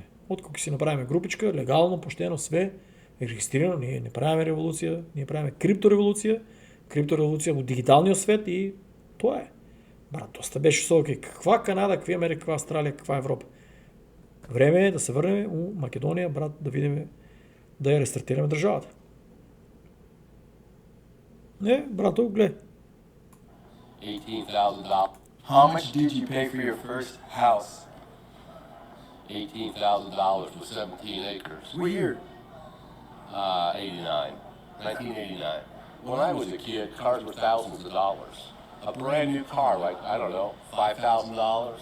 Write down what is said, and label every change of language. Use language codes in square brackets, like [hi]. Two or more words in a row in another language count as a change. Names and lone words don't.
[mk] Откако ќе си направиме групичка, легално, поштено, све регистрирано, ние не правиме револуција, ние правиме криптореволуција, криптореволуција во дигиталниот свет и тоа е. Брат, доста беше со окей. Каква Канада, каква Америка, каква Австралија, каква Европа. Време е да се врнеме у Македонија, брат, да видиме да ја рестартираме државата. Не, брато, гледа. [en] $18,000. How much did you pay for your first house? $18,000 for 17 acres. What year? 1989. When I was a kid, cars were thousands of dollars. A brand new car, like, I don't know, $5,000.